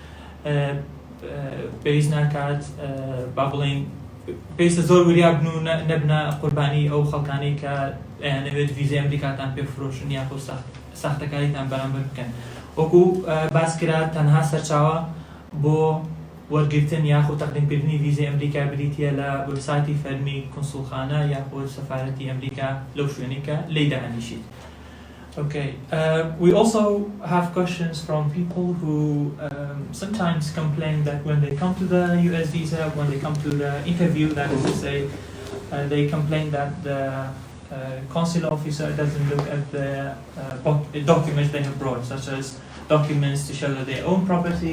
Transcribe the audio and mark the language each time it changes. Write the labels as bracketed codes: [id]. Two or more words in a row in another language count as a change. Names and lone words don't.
[ckb] پێویست ناکات با بڵێن پێویستە زۆر وریا بن و نەبنە قوربانی ئەو خەڵکانەی کە ئەیانەوێت ویزای ئەمریکاتان پێفرۆشن یاخۆ ساختەکاریتان بەرامبەر بکەن. وەکو باس کرا تەنها سەرچاوە بۆ وەرگرتن یاخۆ تەقدیمکردنی ویزای ئەمریکا بریتە لە وێبسایتی فەرمی کونسوڵخانە یاخۆ سەفارەتی ئەمریکا لەو شوێنەی کە لێی داهەنیشیت. [en] Okay. We also have questions from people who sometimes complain that when they come to the US visa, when they come to the interview, that is to say, they complain that the consular officer doesn't look at the documents they have brought, such as documents to show that they own property,